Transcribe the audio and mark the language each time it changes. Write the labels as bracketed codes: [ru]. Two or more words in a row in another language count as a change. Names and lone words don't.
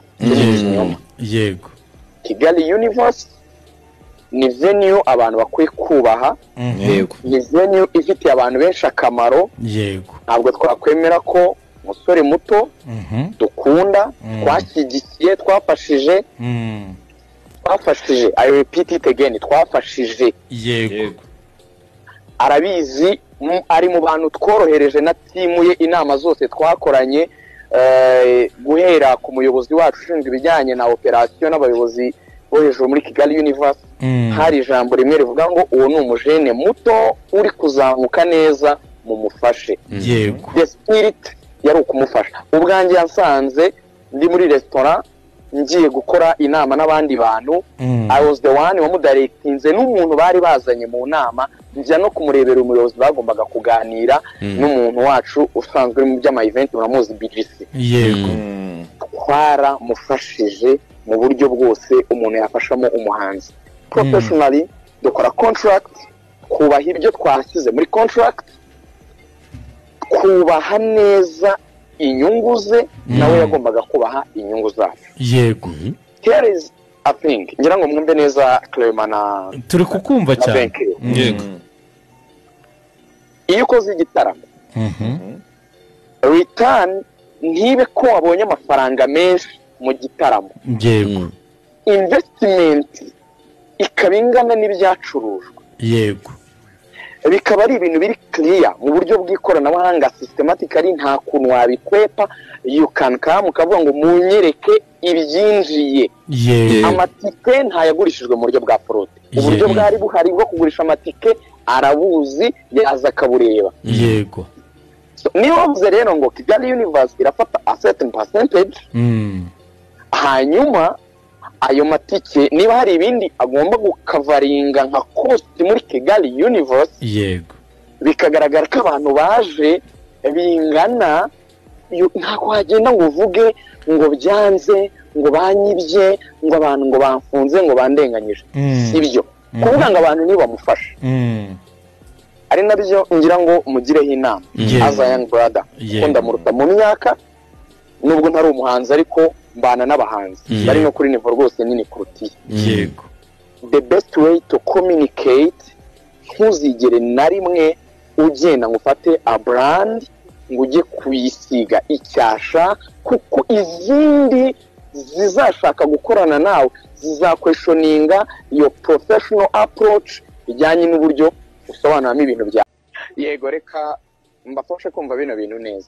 [rw] Yego. Kigali Universe ni venue abantu bakwiye kubaha. Yego. Ni venue ifitiye abantu benshi akamaro. Yego. Ntabwo twakwemera ko umusore muto dukunda twashyigikiye twafashije [en] I repeat it again, [rw] twafashije. Yego. Arabizi, ari mu bantu tworohereje na timu ye inama zose twakoranye, guhera ku muyobozi wacu ushinzwe ibijyanye na operation n'abayobozi bo hejuru muri Kigali Universe. Hari ijambo rimwe rivuga ngo uwo ni umujene muto uri kuzamuka neza mu mufashe. Yego. [en] The spirit [rw] yari ukumufasha. Ubwanjye yansanze ndi muri restaurant ngiye gukora inama n'abandi bantu. [en] I was the one [rw] wamudirectinze n'umuntu bari bazanye mu nama, njya no kumurebera umuyobozi bagombaga kuganira n'umuntu wacu usanzwe mu by'ama event muramuzi BGC. Yego. Twara mufashije mu buryo bwose umuntu yafashamo umuhanzi. Professionally dukora contract, kubaha ibyo twashyize muri contract, kubaha neza inyungu ze, nawe yagombaga kubaha inyungu zacu. Yego. [en] Here is a thing, [rw] ngira ngo mwumve neza Clement na turi kukumva cyane. Yego. Iyo ukoze igitaramo return ntibe ko wabonye amafaranga menshi mu gitaramo. Yego. Investment ikaba ingana n'ibyacurujwe. Yego. Bikaba ari ibintu biri clear mu buryo bw'ikoranabuhanga, systematically nta kuntu wabikwepa. [en] You can come [rw] ukavuga ngo munyereke ibyinjiye. Amatike ntayagurishijwe mu buryo bwa fraud. Uburyo bwari buhari bwo kugurisha amatike arabuzi, yaza kabureba. Yego. Niyo bavuze rero ngo Kigali Universe irafata [en] a certain percentage, [rw] hanyuma ayo matike niba hari ibindi agomba gukavaringa nka cost muri Kigali Universe yego bikagaragara ko abantu baje bingana ntabwo wagenda ngo uvuge ngo byanze ngo banyibye ngo abantu ngo bamfunze ngo bandenganyije sibyo kuvuga ngo abantu ntibamufashe ari nabyo ngira ngo mugireho inama [en] as a young brother [rw] ko ndamuruta mu myaka nubwo ntari umuhanzi ariko mbana n'abahanzi bari no kuri nivo rwose nini kurutiye yego [en] the best way to communicate [rw] ntuzigere na rimwe ugenda ngo ufate [en] a brand [rw] ngo ujye kuyisiga icyasha kuko izindi zizashaka gukorana nawe zizakweshoninga iyo [en] professional approach [rw] bijyanye n'uburyo usobanuramo ibintu bya yego reka mbafashe kumva bino bintu neza